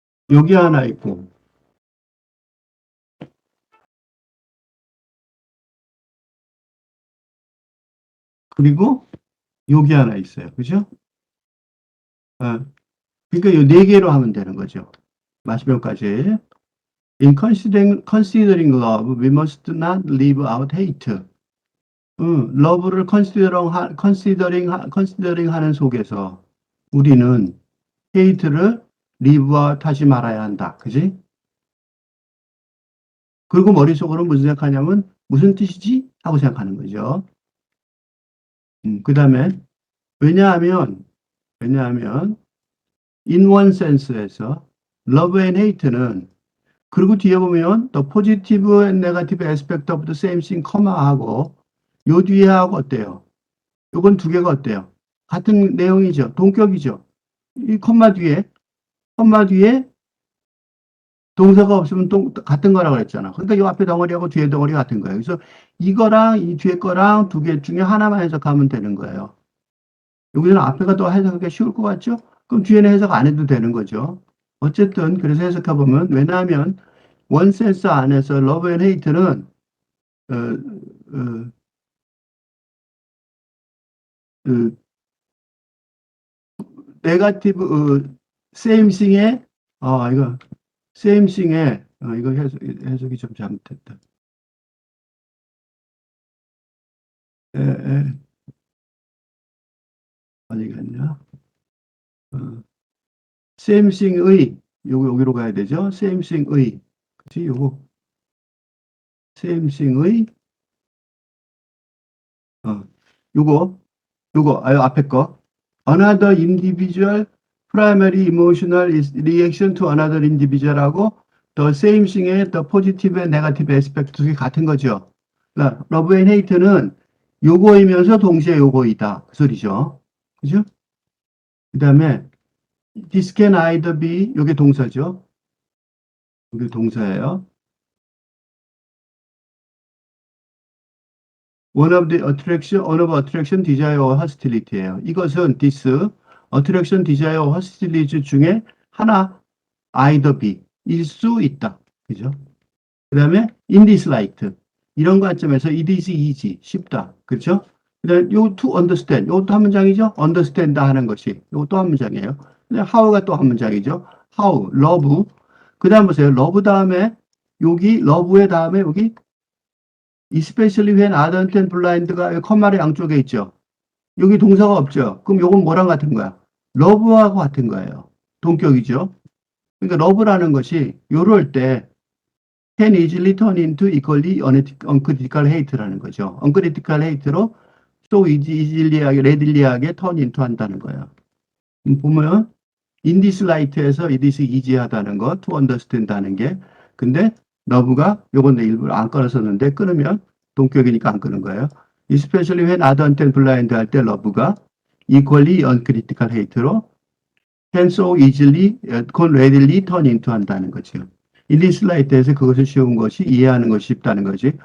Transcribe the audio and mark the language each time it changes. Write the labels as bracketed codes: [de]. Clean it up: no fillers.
[ko] 여기 하나 있고, 그리고 여기 하나 있어요. 그죠? 아, 그러니까 이 네 개로 하면 되는 거죠. 마지막까지. [en] In considering love, we must not leave out hate. [ko] 러브를 considering 하는 속에서 우리는 hate를 [en] leave out [ko] 하지 말아야 한다. 그지? 그리고 머릿속으로 무슨 생각하냐면 무슨 뜻이지? 하고 생각하는 거죠. 그 다음에 왜냐하면 [en] in one sense [ko] 에서 [en] love and hate [ko] 는 그리고 뒤에 보면 [en] the positive and negative aspect of the same thing, [ko] 하고 요 뒤에 하고 어때요? 요건 두 개가 어때요? 같은 내용이죠. 동격이죠. 이 콤마 뒤에 동사가 없으면 같은 거라고 그랬잖아. 그러니까 이 앞에 덩어리하고 뒤에 덩어리 같은 거예요. 그래서 이거랑 이 뒤에 거랑 두 개 중에 하나만 해석하면 되는 거예요. 여기는 앞에가 더 해석하기 쉬울 것 같죠? 그럼 뒤에는 해석 안 해도 되는 거죠. 어쨌든 그래서 해석해 보면 왜냐하면 원센스 안에서 러브 앤 헤이트는 어, 어, 그 네가티브 세임싱의 이거 세임싱의 이거 해석이 좀 잘못됐다. 에, 에, 어디 갔냐? 어, 세임싱의 여기로 가야 되죠? 세임싱의 그치 요거 세임싱의 어, 요거 앞에 거 [en] another individual primary emotional reaction to another individual [ko] 하고 [en] the same thing [ko] 의 [en] the positive and negative aspect [ko] 두 개 같은 거죠. 러브 앤 헤이트는 요거이면서 동시에 요거이다. 그 소리죠. 그죠? 그 다음에 [en] this can either be, [ko] 요게 동사죠. 요게 동사예요. [en] one of attraction, desire, or hostility예요. [ko] 이것은 this, [en] attraction, desire, or hostility [ko] 중에 하나, [en] either be, [ko] 일 수 있다. 그죠? 그 다음에 [en] in this light. [ko] 이런 관점에서 [en] it is easy, [ko] 쉽다. 그렇죠? 그 다음에 요 [en] to understand. [ko] 요것도 한 문장이죠? understand 하는 것이. 요것도 한 문장이에요. 근데 how가 또 한 문장이죠. how, love. 그 다음 보세요. love 다음에 여기 love의 다음에 여기 [en] especially when ardent and blind [ko] 가 컴마의 양쪽에 있죠. 여기 동사가 없죠. 그럼 요건 뭐랑 같은 거야? love하고 같은 거예요. 동격이죠. 그러니까 love라는 것이 요럴 때 [en] can easily turn into equally uncritical hate [ko] 라는 거죠. [en] uncritical hate [ko] 로 so easily하게, readilly하게 [en] turn into [ko] 한다는 거예요. 보면 [en] in this light [ko] 에서 [en] it is easy [ko] 하다는 거, [en] to understand [ko] 하는 게. 근데 love가 요건 내 일부러 안 끊었었는데 끊으면 동격이니까 안 끊은 거예요. [en] especially when ardent and blind [ko] 할 때 love가 [en] equally uncritical hate [ko] 로 [en] can so easily, can readily turn into [ko] 한다는 거죠. 일리슬라이트에서 그것을 쉬운 것이 이해하는 것이 쉽다는 거지.